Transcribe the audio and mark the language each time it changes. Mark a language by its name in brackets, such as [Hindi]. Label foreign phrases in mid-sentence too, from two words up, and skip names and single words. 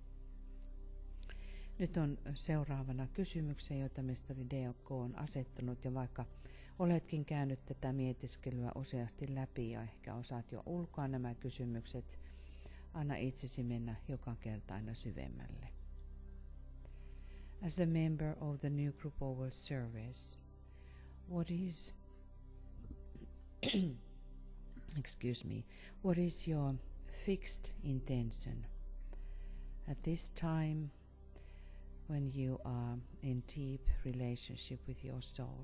[Finnish] Nyt on seuraavana kysymyksiä, joita mestari DK on asettanut, ja vaikka oletkin käynyt tätä mietiskelyä useasti läpi ja ehkä osaat jo ulkoa nämä kysymykset, anna itsesi mennä joka kerta aina syvemmälle. [English] As a member of the New Group Oval Service, what is your fixed intention? At this time, when you are in deep relationship with your soul.